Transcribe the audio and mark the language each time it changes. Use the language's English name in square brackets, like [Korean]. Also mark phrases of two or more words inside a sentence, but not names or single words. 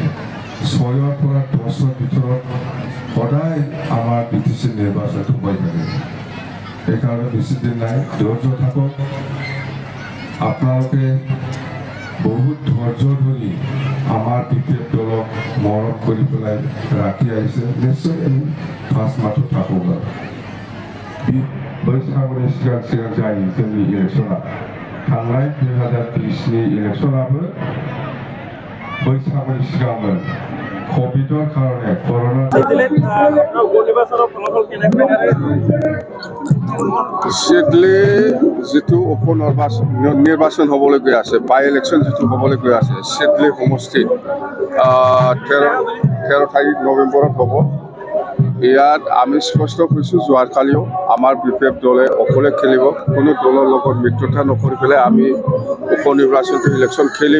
[Assamese] 6ৰ পৰা 10ৰ ভিতৰত সদায় আমাৰ বিটিসি নিৰ্বাচনটো হৈ থাকে। সেইকাৰণে বেছি দিন নাই, ধৈৰ্য থাকক। আপোনালোকে বহুত ধৈৰ্য ধৰি আমাৰ বিপিএফ দলক মৰম কৰি পেলাই ৰাখি আহিছে, নিশ্চয় আমি 5 মাহটো থাকক। [Bodo] बैसागुनि सिगां सिगां जायो जोंनि इलेक्शना। थांनाय 2020नि इलेक्शनाबो बैसागुनि सिगांमोन। [Assamese] কভিডৰ কাৰণে কৰ'না সিডলি যিটো উপ নিৰ্বাচন হ'বলৈ গৈ আছে, [English] by election [Assamese] যিটো হ'বলৈ গৈ আছে সিডলি সমষ্টিত 13 তাৰিখ নৱেম্বৰত হ'ব। ইয়াত আমি স্পষ্ট কৈছোঁ, যোৱাকালিও আমাৰ বিপিএফ দলে অকলে খেলিব, কোনো দলৰ লগত মিত্ৰতা নকৰি পেলাই আমি উপ নিৰ্বাচনটো ইলেকশ্যন খেলিব।